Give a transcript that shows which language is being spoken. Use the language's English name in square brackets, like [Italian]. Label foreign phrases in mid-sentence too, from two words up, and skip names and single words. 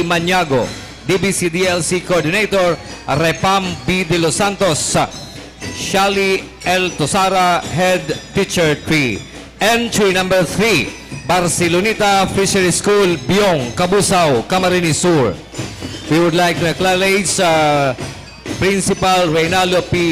[English] Maniago. DBC DLC Coordinator, Repam B. De Los Santos. Shali L. Tosara, Head Teacher 3. Entry number 3, Barceloneta Fishery School, Biong, Cabusao, Camarines Sur. We would like to acknowledge Principal Reynaldo P.